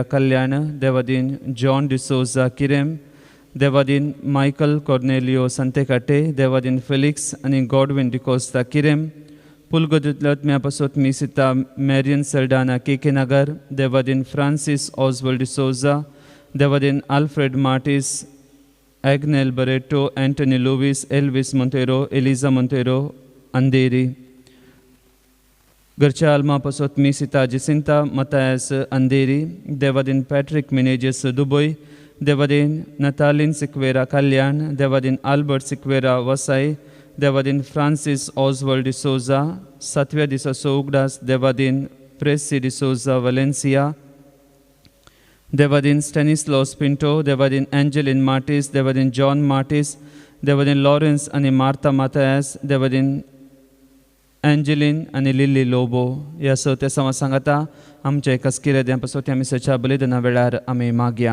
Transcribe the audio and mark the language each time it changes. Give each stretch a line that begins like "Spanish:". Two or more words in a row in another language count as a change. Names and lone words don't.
Konkani: कल्याण देवादीन जॉन डिसोजा किरेम देवादीन मायकल कॉर्नेलियो संतेकाटे देवादीन फेलिक्स आनी गॉडविन डिकोस्ता किरेम पुलगोंद्रांतल्या आत्म्या पासून मिसिता मेरियन सल्डाना केके नगर देवादीन फ्रांसीस ऑजवल्ड डिसोजा देवादीन आल्फ्रेड मार्टिस Agnel Barreto, Anthony Lewis, Elvis Montero, Eliza Montero, Anderi. घरच्या आल्मापासत मिसिता जिसिंता मतायस अंधेरी, देवादीन पॅट्रिक मिनेजेस दुबई, देवादीन नतालिन सिक्वेरा कल्याण, देवादीन आल्बर्ट सिक्वेरा वसाई, देवादीन फ्रांसिस ऑसवर्ल्ड डिसोजा, 7व्या दिसा सोगडास देवादीन प्रेसी डिसोजा वलेन्सिया, देवादीन स्टॅनिस्लॉस पिंटो, देवादीन एंजेलिन मार्टिस, देवादीन जॉन मार्टिस, देवादीन लॉरेन्स आणि मार्ता मातायस, देवादीन एंजेलिन आणि लिली लोबो ह्या सवत्या सवा सांगाता आमच्या एका स्किरेद्यांपासून आमी सच्या बलिदाना वेळार आमी मागया.